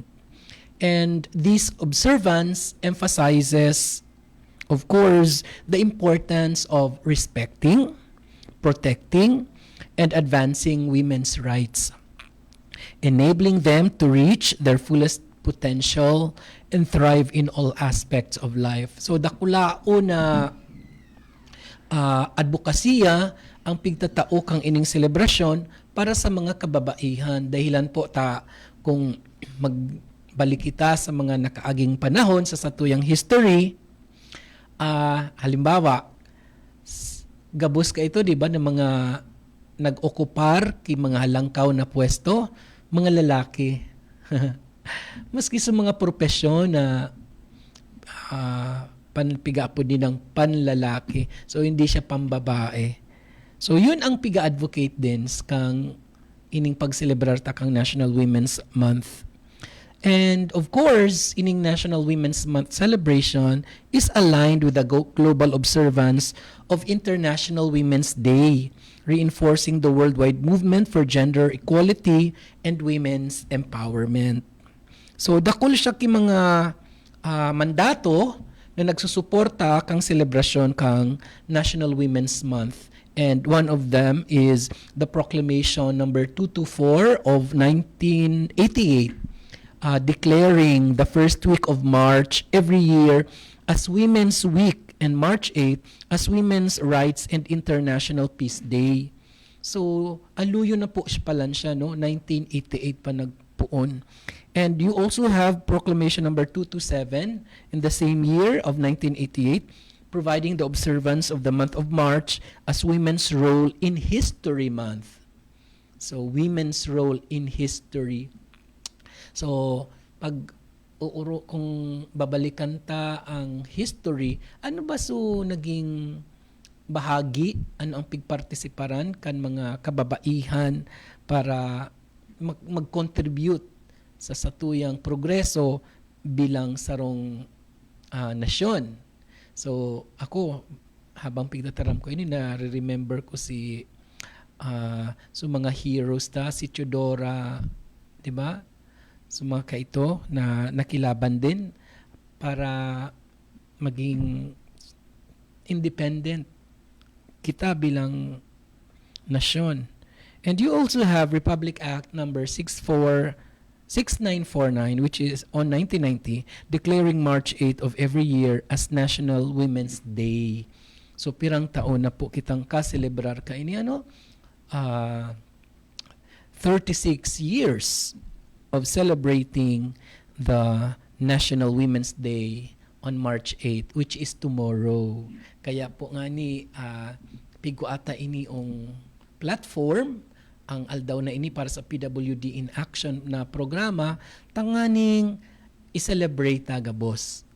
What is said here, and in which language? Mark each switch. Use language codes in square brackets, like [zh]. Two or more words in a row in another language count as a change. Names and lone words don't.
[en] And this observance emphasizes, of course, the importance of respecting, protecting, and advancing women's rights, enabling them to reach their fullest potential and thrive in all aspects of life. [bik] So dakulao na advokasya ang pigtatao kang ining selebrasyon para sa mga kababaihan. Dahilan po ta kung magbalik kita sa mga nakaaging panahon sa satuyang history, halimbawa, gabos ka ito, di ba, ng mga nag-okupar ki mga halangkaw na pwesto, mga lalaki. Maski sa mga propesyon na panpiga po din ng panlalaki. So, [tl] hindi siya pambabae. So, yun ang [bik] piga-advocate din kang ining pagselebrar ta kang National Women's Month. [en] And of course, ining National Women's Month celebration is aligned with the global observance of International Women's Day, reinforcing the worldwide movement for gender equality and women's empowerment. [bik] So, dakol siya ki mga mandato na nagsusuporta kang selebrasyon kang National Women's Month. [en] And one of them is the Proclamation number 224 of 1988, declaring the first week of March every year as Women's Week and March 8 as Women's Rights and International Peace Day. [bik] So, aluyo na po siya, no? 1988 pa nagpuon. [en] And you also have Proclamation number 227 in the same year of 1988, providing the observance of the month of March as Women's Role in History Month. So, Women's Role in History. So, [bik] kung babalikan ta ang history, ano ba so naging bahagi, ano ang pigpartisiparan kan mga kababaihan para mag-contribute sa satuyang progreso bilang sarong nasyon. So, ako, habang pigtataram ko, ini na-remember ko si so mga heroes ta, si Teodora, di ba? So, mga kaito na nakilaban din para maging independent kita bilang nasyon. [en] And you also have Republic Act number 6949, which is on 1990, declaring March 8 of every year as National Women's Day. So, [bik] pirang taon na po kitang ka-celebrar ka ini [en] 36 years of celebrating the National Women's Day on March 8, which is tomorrow. [bik] Kaya po nga ni pigo ata ini ong platform ang aldaw na ini para sa PWD in Action na programa, tanganing i-celebrate gabos.